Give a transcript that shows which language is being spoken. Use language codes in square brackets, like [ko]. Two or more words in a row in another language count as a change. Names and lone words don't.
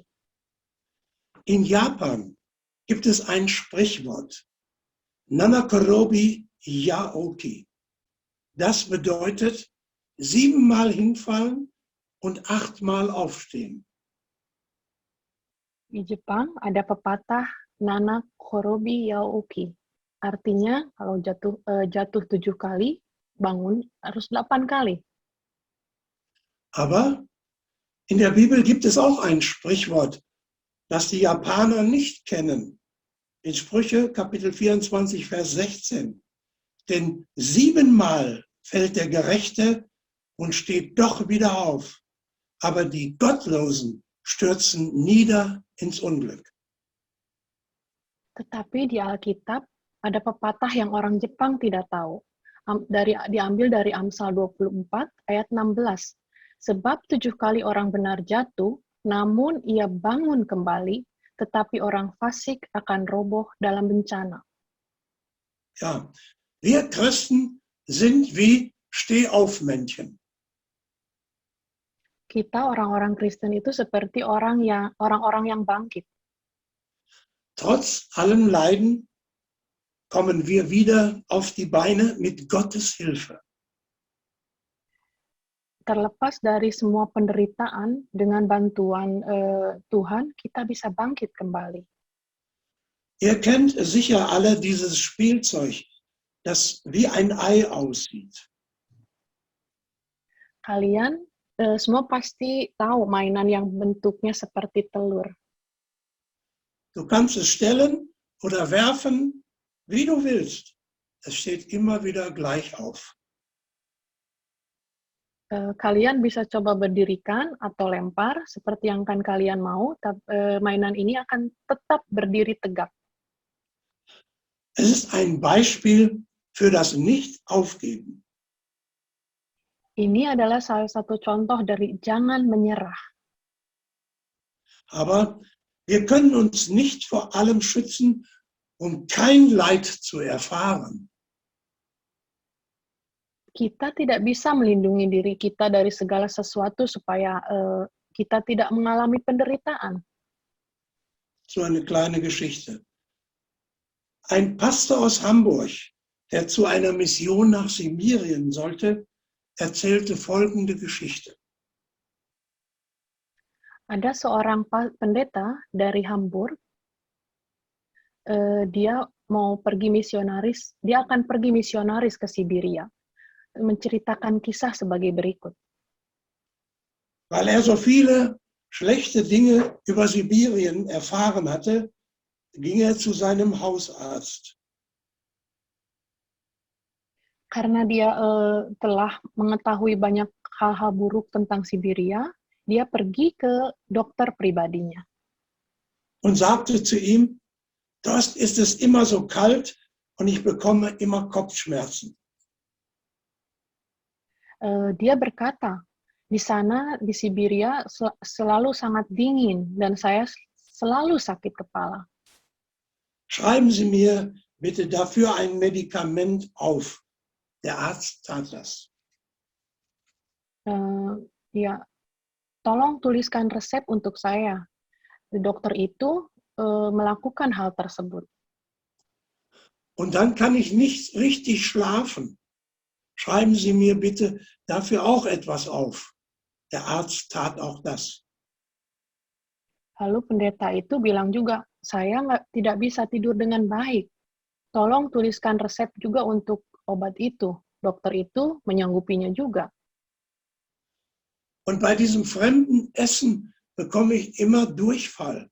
[de] In Japan gibt es ein Sprichwort, [ja] 七転び八起き. [de] Das bedeutet 7-mal hinfallen und 8-mal aufstehen. [id] Di Jepang ada pepatah [ja] 七転び八起き. [id] Artinya kalau jatuh 7 kali, bangun harus 8 kali. [de] Aber in der Bibel gibt es auch ein Sprichwort, das die Japaner nicht kennen. In Sprüche Kapitel 24, Vers 16. Denn 7-mal fällt der Gerechte und steht doch wieder auf. Aber die Gottlosen stürzen nieder ins Unglück. [id] Tetapi di Alkitab ada pepatah yang orang Jepang tidak tahu. Diambil dari Amsal 24 ayat 16. Sebab 7 kali orang benar jatuh, namun ia bangun kembali, tetapi orang fasik akan roboh dalam bencana. [de] Ja, wir Christen sind wie Stehaufmännchen. [id] Kita orang-orang Kristen itu seperti orang-orang yang bangkit. [de] Trotz allem Leiden kommen wir wieder auf die Beine mit Gottes Hilfe. [id] Terlepas dari semua penderitaan, dengan bantuan Tuhan, kita bisa bangkit kembali. [de] Ihr kennt sicher alle dieses Spielzeug, das wie ein Ei aussieht. [id] Kalian semua pasti tahu mainan yang bentuknya seperti telur. [de] Du kannst es stellen oder werfen, wie du willst. Es steht immer wieder gleich auf. [id] Kalian bisa coba berdirikan atau lempar seperti yang kan kalian mau, mainan ini akan tetap berdiri tegak. [de] Es ist ein Beispiel für das Nicht-Aufgeben. [id] Ini adalah salah satu contoh dari jangan menyerah. [de] Aber wir können uns nicht vor allem schützen, um kein Leid zu erfahren. [id] Kita tidak bisa melindungi diri kita dari segala sesuatu supaya kita tidak mengalami penderitaan. [de] So eine kleine Geschichte. Ein Pastor aus Hamburg, der zu einer Mission nach Sibirien sollte, erzählte folgende Geschichte. [id] Ada seorang pendeta dari Hamburg, dia akan pergi misionaris ke Siberia, menceritakan kisah sebagai berikut. [de] Weil er so viele schlechte Dinge über Sibirien erfahren hatte, ging er zu seinem Hausarzt. [id] Karena dia telah mengetahui banyak hal-hal buruk tentang Siberia, dia pergi ke dokter pribadinya. [de] Und sagte zu ihm, dort ist es immer so kalt und ich bekomme immer Kopfschmerzen. [id] Dia berkata, di sana di Siberia selalu sangat dingin dan saya selalu sakit kepala. [de] Schreiben Sie mir bitte dafür ein Medikament auf. Der Arzt tat das. [id] Ya, tolong tuliskan resep untuk saya. Dokter itu melakukan hal tersebut. [de] Und dann kann ich nicht richtig schlafen. Schreiben Sie mir bitte dafür auch etwas auf. Der Arzt tat auch das. [id] Lalu pendeta itu bilang juga, saya tidak bisa tidur dengan baik. Tolong tuliskan resep juga untuk obat itu. Dokter itu menyanggupinya juga. [de] Und bei diesem fremden Essen bekomme ich immer Durchfall.